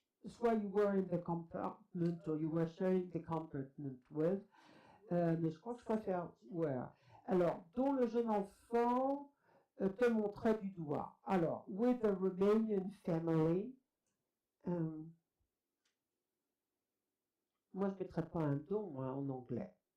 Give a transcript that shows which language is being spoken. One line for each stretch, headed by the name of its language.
French: Soit
English: you were in the compartment or you were sharing the compartment with.
French: Mais je crois que je préfère were. Alors, dont le jeune enfant te montrait du doigt.
English: Alors, with a Romanian family.
French: Moi, je ne mettrais pas un don hein, en anglais.